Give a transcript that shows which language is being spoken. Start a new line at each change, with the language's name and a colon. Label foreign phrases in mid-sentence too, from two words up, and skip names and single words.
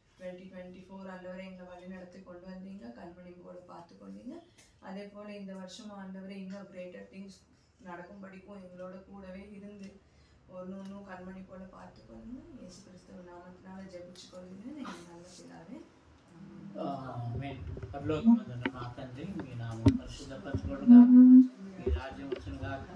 Tamil: 2024 ஆண்டவரை எங்களை வழி நடத்தி கொண்டு வந்தீங்க. கண்மணி போல பார்த்து கொண்டீங்க. அதே போல் இந்த வருஷம் ஆண்டவரை இன்னும்
English: greater things
Tamil: நடக்கும் படிக்கும் எங்களோட கூடவே இருந்து ஒன்றும் கண்மணி போல பார்த்து கொள்ளுங்க. இயேசு கிறிஸ்துவ நாமத்தினால ஜெபிச்சு கொள்கிறேன் எங்கள் நல்ல பிதாவே.
Telugu: పరలోకమందున్న మా తండ్రి మీ నామం పరిశుద్ధపరచబడుగా మీ రాజ్యం వచ్చునుగా